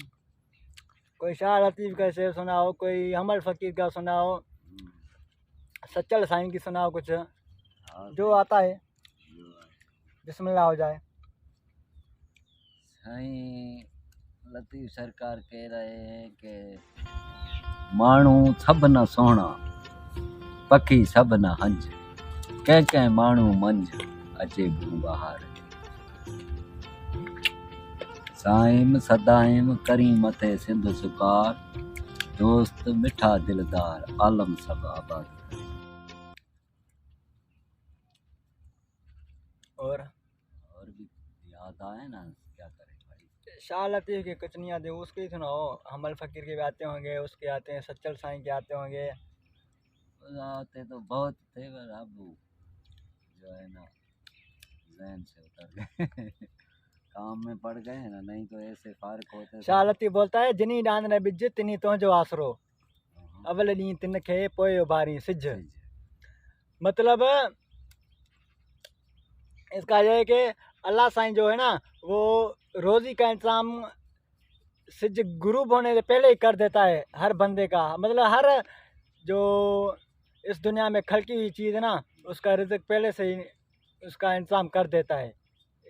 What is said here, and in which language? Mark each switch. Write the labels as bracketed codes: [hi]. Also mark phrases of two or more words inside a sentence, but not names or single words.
[hi] कोई शाह लतीफ़ का शेर सुनाओ, कोई हमल फ़कीर का सुनाओ, सच्चल साईं की सुनाओ, कुछ हाँ, जो आता है। बिस्मिल्लाह हो जाए। [sd] साईं लतीफ़ सरकार [hi] कह रहे हैं कि [sd] माण्हू सब न सोहणा, पखी सब न हंज, कंहिं माण्हू मंझ अचे बू बहार। साईं सदाईं करी मथे सिंध सुकार, दोस्त मिठा दिलदार आलम सब आबाद। [hi] और भी याद आए ना, क्या करें भाई। शाह लतीफ़ के कुछ नहीं आते, उसके ही सुनाओ। हमल फ़कीर के भी आते होंगे, उसके आते हैं, सच्चल साईं के आते होंगे। आते तो बहुत थे, पर अब जो है ना ज़हन से उतर गए। काम में पड़ गए हैं ना, नहीं तो ऐसे फारक होते। [sd] शाह लतीफ़ [hi] बोलता है, [sd] जिनी डांद ने बिज तिनी तो जो आसरो, अवल ॾींहुं तिन खे पोइ उभारी सिज। [hi] मतलब इसका यह है कि अल्लाह साईं जो है ना, वो रोज़ी का इंतज़ाम सिज गुरूब होने से पहले ही कर देता है हर बंदे का। मतलब हर जो इस दुनिया में खलकी हुई चीज़ है ना, उसका रिज़्क पहले से ही उसका इंतज़ाम कर देता है।